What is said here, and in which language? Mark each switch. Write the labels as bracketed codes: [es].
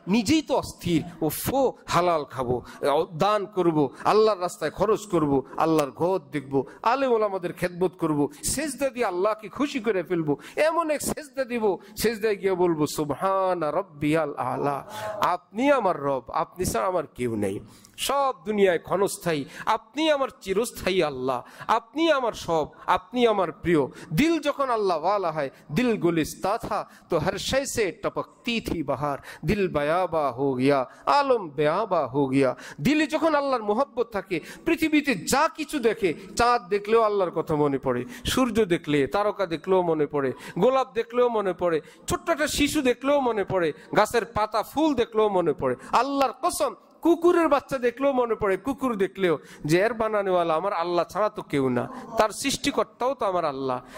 [bn] নিজেই তো অস্থির, ও ফো হালাল খাবো, দান করব, আল্লাহর রাস্তায় খরচ করব, আল্লাহর ঘর দেখবো, আলেম ওলামাদের খেদমত করব, সেজদা দিয়ে আল্লাহকে খুশি করে ফেলবো। এমন এক সেজদা দিব, সেজদায় গিয়ে বলবো সুবহানা রাব্বিয়াল আলা, আপনি আমার রব, আপনি ছাড়া আমার কেউ নেই। সব দুনিয়ায় ক্ষণস্থায়ী, আপনি আমার চিরস্থায়ী আল্লাহ, আপনি আমার সব, আপনি আমার প্রিয়। দিল যখন আল্লাহ ওয়ালা হয়, [hi] দিল গুলিস্তা থা তো হর শै से टपकती थी बहार, दिल बयाबा हो गया आलम बेआबा हो गया। [bn] দিলে যখন আল্লাহর মোহব্বত থাকে, পৃথিবীতে যা কিছু দেখে, চাঁদ দেখলেও আল্লাহর কথা মনে পড়ে, সূর্য দেখলে, তারকা দেখলেও মনে পড়ে, গোলাপ দেখলেও মনে পড়ে, ছোট্ট একটা শিশু দেখলেও মনে পড়ে, গাছের পাতা ফুল দেখলেও মনে পড়ে। আল্লাহর কসম, কুকুরের বাচ্চা দেখলেও মনে পড়ে, কুকুর দেখলেও যে এর বানানেওয়ালা আমার আল্লাহ ছাড়া তো কেউ না, তার সৃষ্টিকর্তাও তো আমার আল্লাহ।